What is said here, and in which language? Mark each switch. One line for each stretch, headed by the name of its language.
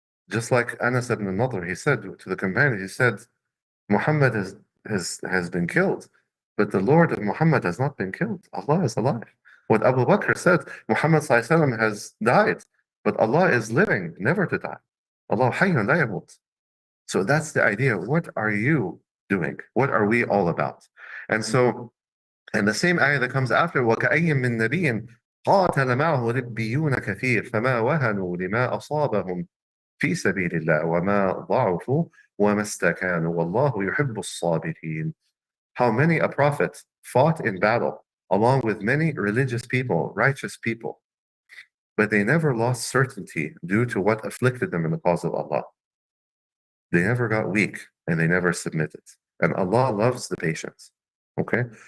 English: Just like Anas ibn Nadr, he said to the companion, he said, Muhammad has been killed, but the Lord of Muhammad has not been killed. Allah is alive. What Abu Bakr said, Muhammad ﷺ has died, but Allah is living, never to die. Allah hayyun la yamut. So that's the idea. What are you doing? What are we all about? And so And the same ayah that comes after,
Arabic: وَكَأَيٍّ مِّن نَبِيٍّ قَاتَلَ مَعَهُ رِبِّيُّونَ كَثِيرٌ فَمَا وَهَنُوا لِمَا أَصَابَهُم في سبيل الله وما ضعفوا وما استكانوا والله يحب الصابرين.
English: How many a prophet fought in battle along with many religious people, righteous people, but they never lost certainty due to what afflicted them in the cause of Allah. They never got weak and they never submitted. And Allah loves the patience. Okay?